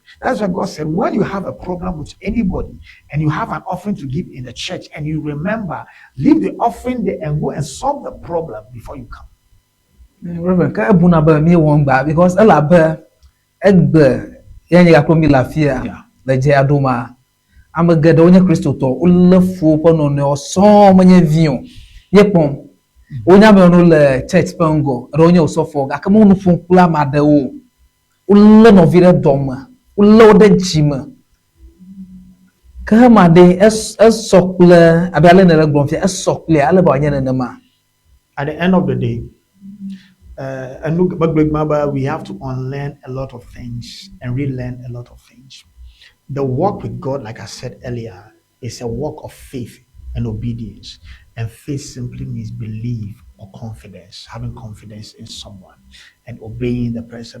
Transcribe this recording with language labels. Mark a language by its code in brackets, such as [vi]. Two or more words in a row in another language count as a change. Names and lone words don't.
[en] That's why God said, when you have a problem with anybody and you have an offering to give in the church and you remember, leave the offering there and go and solve the problem before you come. Reverend, can I bring about me one back because a lot of egg, yeah, the Jadoma. [ee] Amekae Nye Kristotɔ le fu ƒe nɔnɔewo sɔŋ menye viwo ye kpɔm wonya me no le church ƒe ŋgɔ eɖewo nye osɔfo gake me nu ƒom kple ame aɖewo wolé nɔvi ɖe dɔme wolé wo ɖe dzime ke hema ɖe esɔ kple abe ale ne le gblɔm fia esɔ kple ale be wòanye nenema. [en] At the end of the day, we have to unlearn a lot of things and relearn a lot of things. The walk with God, like I said earlier, is a walk of faith and obedience. And faith simply means belief or confidence, having confidence in someone and obeying the person.